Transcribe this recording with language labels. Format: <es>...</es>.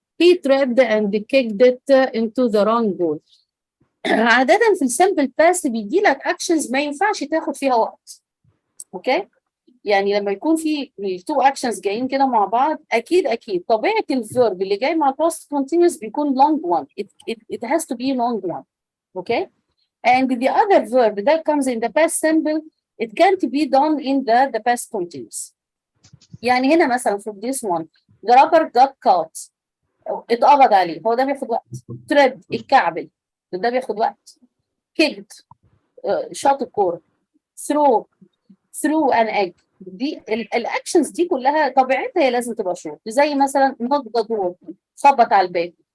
<en>He tripped and kicked it into the wrong goal.</en> <ar>عادة في السمبل باست بيجي لك اكشنز ما ينفعش تاخد فيها وقت. اوكي؟ يعني لما يكون في التو اكشنز جايين كده مع بعض اكيد طبيعة الفيرب اللي جاي مع الباست كونتينوس بيكون long one.</ar> <en>It has to be long one. Okay? And the other verb that comes in the past simple it can't be done in the past continuous.</en> <ar>يعني هنا مثلا في this one</ar> <en>the robber got caught</en> <ar>اتقبض عليه، هو ده بياخد وقت. tripped الكعبل ده بياخد وقت. kicked شاط الكوره. through an egg. دي الاكشنز دي كلها طبيعتها هي لازم تبقى شورت، زي مثلا knock the door، خبط على الباب.</ar>